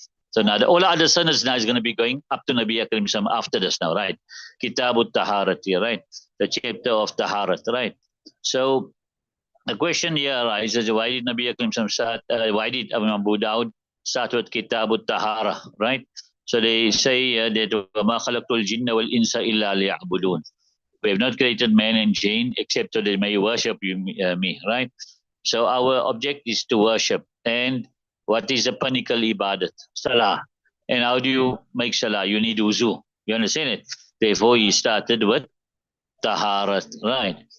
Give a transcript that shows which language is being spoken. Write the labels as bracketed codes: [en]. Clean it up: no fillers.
[en] So now all the other sanads now is going to be going up to Nabi Akram after this now, right? Kitabut Taharati, right? The chapter of Taharat, right? So the question here arises, why did Nabi Akram start, why did Abu Dawud start with Kitabut Tahara, right? So they say that [ar] وَمَا خَلَقْتُ الْجِنَّ وَالْإِنسَ إِلَّا لِيَعْبُدُونَ. [en] We have not created man and jinn except so they may worship me, right? So our object is to worship. And what is the pinnacle ibadat? Salah. And how do you make salah? You need wuzu. You understand it? Therefore, he started with taharat, right?